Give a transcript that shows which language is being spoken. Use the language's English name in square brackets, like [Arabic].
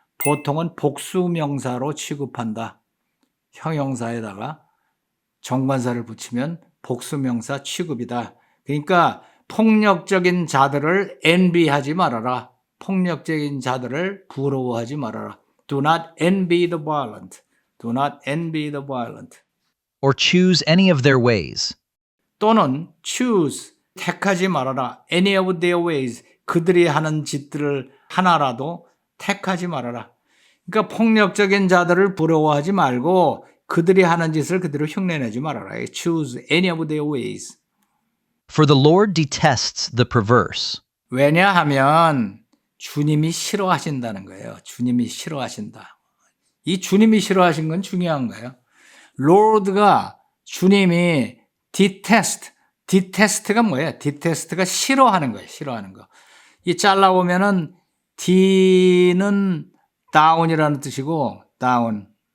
[Korean] 보통은 복수명사로 취급한다. 형용사에다가 정관사를 붙이면 복수명사 취급이다. 그러니까 폭력적인 자들을 envy하지 말아라. 폭력적인 자들을 부러워하지 말아라. [English] Do not envy the violent. Do not envy the violent. Or choose any of their ways. [Korean] 또는 choose, 택하지 말아라. [English] Any of their ways. [Korean] 그들이 하는 짓들을 하나라도 택하지 말아라. 그러니까 폭력적인 자들을 부러워하지 말고 그들이 하는 짓을 그대로 흉내내지 말아라. [English] Choose any of their ways. For the Lord detests the perverse. [Korean] 왜냐하면 주님이 싫어하신다는 거예요. 주님이 싫어하신다. 이 주님이 싫어하신 건 중요한 거예요. Lord가 주님이 detest가 뭐예요? detest가 싫어하는 거예요. 싫어하는 거. 이 잘라보면은 D는 down이라는 뜻이고 down.